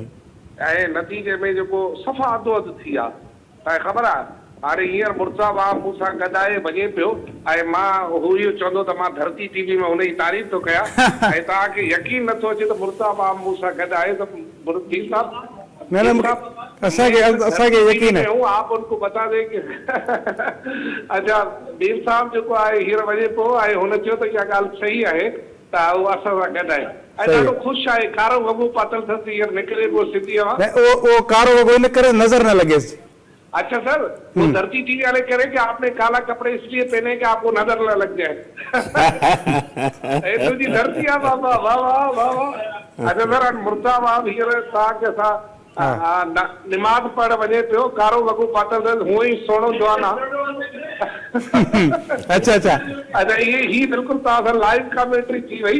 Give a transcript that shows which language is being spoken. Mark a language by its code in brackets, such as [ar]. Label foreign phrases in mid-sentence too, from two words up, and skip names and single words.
[sd] ऐं नतीजे में जेको सफ़ा अधो अधु थी विया। तव्हांखे ख़बर आहे हाणे हींअर मुर्तज़ा वहाब मूंसां गॾाए वञे पियो ऐं मां हू इहो चवंदो त मां धरती TV में हुनजी तारीफ़ थो कयां ऐं तव्हांखे यकीन नथो अचे त मुर्तज़ा वहाब मूंसां गॾाए त मुर्ती साहब असांखे यकीन है। [ur] آپ ان کو بتا دیں کہ [sd] अच्छा बीर साहब जेको आहे हींअर वञे पियो ऐं हुन चयो त इहा ॻाल्हि सही आहे त उहो असां सां गॾु आहे ऐं ॾाढो ख़ुशि आहे। कारो वॻो पातल अथसि, हींअर निकिरे पियो सिंधीअ मां। वो कारो वॻो इन करे नज़र न लॻेसि। [ur] اچھا سر، وہ دھرتی TV والے کہہ رہے کہ آپ نے کالا کپڑے اس لیے پہنے کہ آپ کو نظر نہ لگ جائے. [sd] तुझी धरती आहे बाबा, वाह वाह वाह वाह। अच्छा सर, मुर्तज़ा वहाब हींअर तव्हांखे असां निमाज़ पढ़ वञे पियो, कारो वॻो पातल अथसि, हूअं ई सुहिणो जवान आहे। अच्छा अच्छा अच्छा ही बिल्कुलु तव्हां सां लाइव कमेंट्री थी वई।